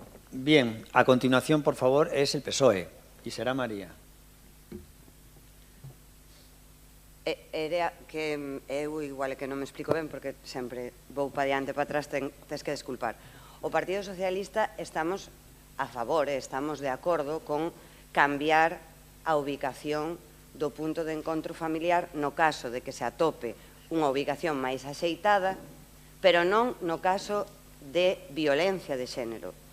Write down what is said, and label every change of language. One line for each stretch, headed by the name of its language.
Spanish: Bien, a continuación, por favor, es el PSOE y será María.
Galician: Era que eu igual é que non me explico ben porque sempre vou pa diante pa atrás, tes que desculpar. O Partido Socialista estamos a favor, estamos de acordo con cambiar a ubicación do punto de encontro familiar no caso de que se atope unha ubicación máis axeitada, pero non no caso de violencia de xénero.